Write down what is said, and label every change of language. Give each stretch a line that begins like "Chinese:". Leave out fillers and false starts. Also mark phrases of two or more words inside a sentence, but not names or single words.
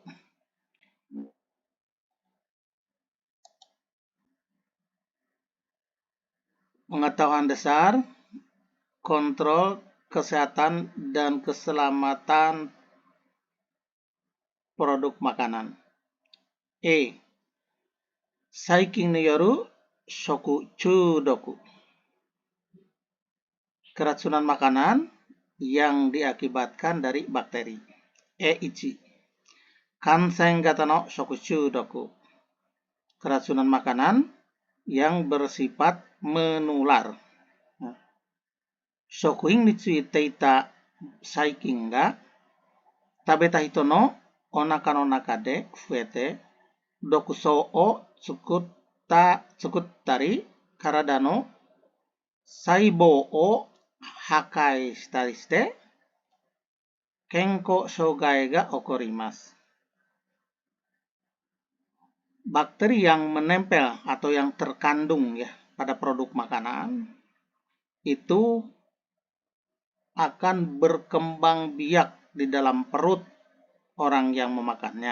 Indonesian: Pengetahuan dasar, kontrol kesehatan dan keselamatan produk makanan.
Japanese: 細菌による食中毒.
Indonesian: Keracunan makanan yang diakibatkan dari bakteri.
Japanese: Ichi. 感染型の食中毒.
Indonesian: Keracunan makanan yang bersifat menular.
Japanese: 食品についていた細菌が食べた人のお腹の中で増えて毒素を作ったり体の細胞を破壊したりして健康障害が起こります.
Indonesian: Bakteri yang menempel atau yang terkandung ya pada produk makanan itu akan berkembang biak di dalam perut orang yang memakannya.